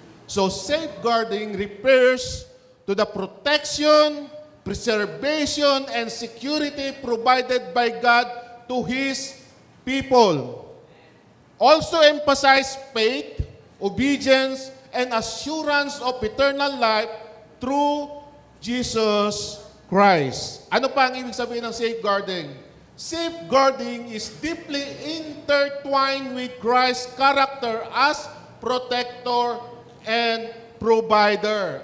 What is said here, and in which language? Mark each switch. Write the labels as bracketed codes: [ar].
[en] So, safeguarding refers to the protection, preservation, and security provided by God to His people. Also emphasize faith, obedience, and assurance of eternal life through Jesus Christ. [tl] Ano pa ang ibig sabihin ng safeguarding? [en] Safeguarding is deeply intertwined with Christ's character as protector and provider.